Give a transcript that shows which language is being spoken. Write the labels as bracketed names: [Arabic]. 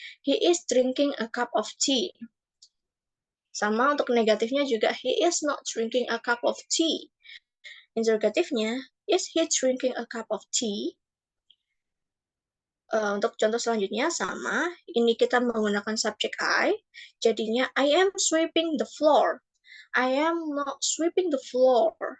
[English] He is drinking a cup of tea. [Indonesian] Sama untuk negatifnya juga, [English] he is not drinking a cup of tea. [Indonesian] Interrogatifnya, [English] is he drinking a cup of tea? [Indonesian] Untuk contoh selanjutnya sama, ini kita menggunakan subjek I, jadinya [English] I am sweeping the floor. I am not sweeping the floor.